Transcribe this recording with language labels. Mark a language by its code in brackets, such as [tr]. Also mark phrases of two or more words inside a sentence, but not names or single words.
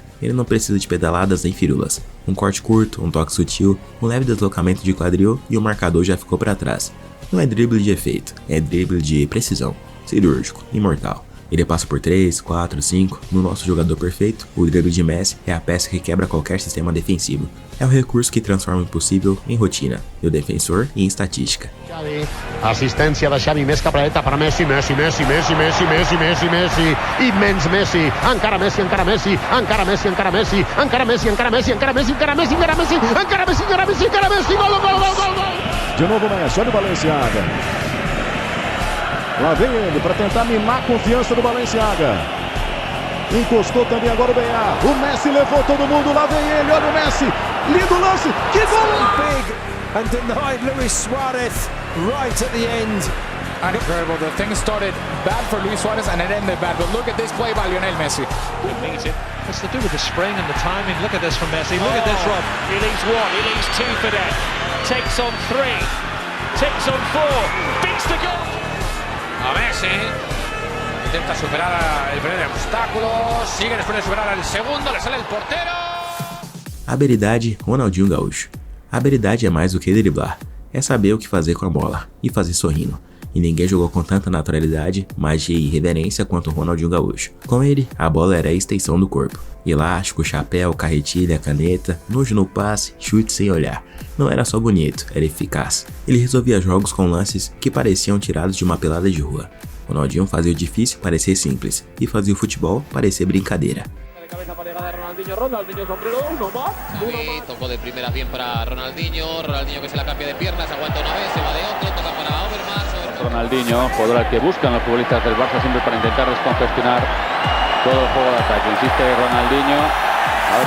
[pt] Ele não precisa de pedaladas nem firulas. Um corte curto, um toque sutil, um leve deslocamento de quadril e o marcador já ficou para trás. Não é drible de efeito, é drible de precisão. Cirúrgico, imortal. Ele passa por 3, 4, 5. No nosso jogador perfeito, o drible de Messi é a peça que quebra qualquer sistema defensivo. É o recurso que transforma o impossível em rotina, e o defensor em estatística. [ca] Assistència de Xavi, més cap a dreta per Messi, Messi, immens Messi, encara Messi, encara Messi, encara Messi, encara Messi, encara Messi, encara Messi, encara Messi, encara Messi, encara Messi, encara Messi, encara Messi, encara Messi, gol, gol, gol, gol, gol! [pt] De novo Messi, olha o Balenciaga. Lá vem ele para tentar mimar a confiança do Balenciaga. Encostou também agora o Beá. O Messi levou todo mundo, lá vem ele, olha o Messi. Lindo lance, que gol! [en] Big and denied Luis Suarez right at the end. And incredible, the thing started bad for Luis Suarez and it ended bad. But look at this play by Lionel Messi. What's to do with the spring and the timing? Look at this from Messi. Look at this, Rob. He leaves one, he leaves two for that. Takes on three, takes on four, beats the goal. [es] A Messi intenta superar el primer obstáculo, sigue después de superar el segundo, le sale el portero. [pt] Habilidade, Ronaldinho Gaúcho. Habilidade é mais do que driblar, é saber o que fazer com a bola e fazer sorrindo. E ninguém jogou com tanta naturalidade, magia e irreverência quanto o Ronaldinho Gaúcho. Com ele, a bola era a extensão do corpo. Elástico, chapéu, carretilha, caneta, nojo no passe, chute sem olhar. Não era só bonito, era eficaz. Ele resolvia jogos com lances que pareciam tirados de uma pelada de rua. Ronaldinho fazia o difícil parecer simples e fazia o futebol parecer brincadeira. [es] Tocó de primera bien para Ronaldinho que se la cambia de piernas, aguanta una vez, se va de otro, toca para Overmars. Ronaldinho, jugador al que buscan los futbolistas del Barça siempre para intentar descongestionar todo el juego de ataque. Insiste Ronaldinho. A ver.